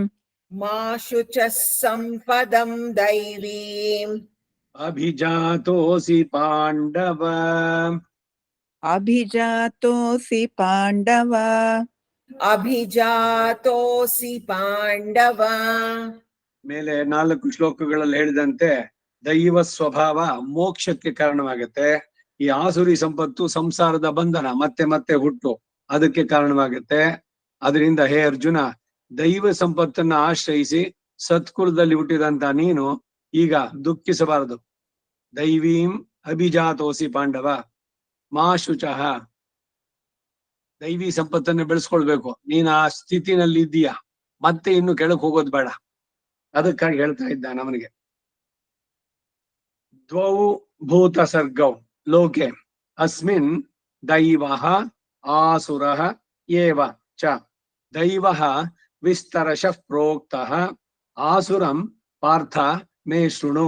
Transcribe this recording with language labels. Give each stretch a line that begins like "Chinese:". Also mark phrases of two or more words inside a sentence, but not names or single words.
Sanskrit: ಮಾ ಶುಚಃ ಸಂಪದಂ ದೈವೀಂ ಅಭಿಜಾತೋಸಿ ಪಾಂಡವ ಅಭಿಜಾತೋಸಿ ಪಾಂಡವ ಅಭಿಜಾತೋಸಿ ಪಾಂಡವ.
Kannada: ಮೇಲೆ 4 ಶ್ಲೋಕಗಳಲ್ಲಿ ಹೇಳಿದಂತೆ ದೈವ ಸ್ವಭಾವ ಮೋಕ್ಷಕ್ಕೆ ಕಾರಣವಾಗುತ್ತೆ. ಈ ಆಸುರಿ ಸಂಪತ್ತು ಸಂಸಾರದ ಬಂಧನ, ಮತ್ತೆ ಮತ್ತೆ ಹುಟ್ಟು, ಅದಕ್ಕೆ ಕಾರಣವಾಗುತ್ತೆ. ಅದರಿಂದ ಹೇ ಅರ್ಜುನ, ದೈವ ಸಂಪತ್ತನ್ನ ಆಶ್ರಯಿಸಿ ಸತ್ಕುಲದಲ್ಲಿ ಹುಟ್ಟಿದಂತ ನೀನು ಈಗ ದುಃಖಿಸಬಾರದು.
Sanskrit: ದೈವೀಂ ಅಭಿಜಾತೋಸಿ ಪಾಂಡವ ಮಾ ಶುಚಃ.
Kannada: ದೈವಿ ಸಂಪತ್ತನ್ನು ಬೆಳೆಸ್ಕೊಳ್ಬೇಕು. ನೀನ್ ಆ ಸ್ಥಿತಿನಲ್ಲಿ ಇದ್ದೀಯ, ಮತ್ತೆ ಇನ್ನು ಕೆಳಕ್ ಹೋಗೋದು ಬೇಡ. ಅದಕ್ಕಾಗಿ ಹೇಳ್ತಾ ಇದ್ದ ನವನಿಗೆ.
Sanskrit: ದ್ವೌ ಭೂತ ಸರ್ಗೌ ಲೋಕೆ ಅಸ್ಮಿನ್ ದೈವಃ ಆಸುರಃ ಏವ ಚ. ದೈವಃ ವಿಸ್ತರಶಃ ಪ್ರೋಕ್ತಃ ಆಸುರಂ ಪಾರ್ಥ ಮೇ ಶೃಣು.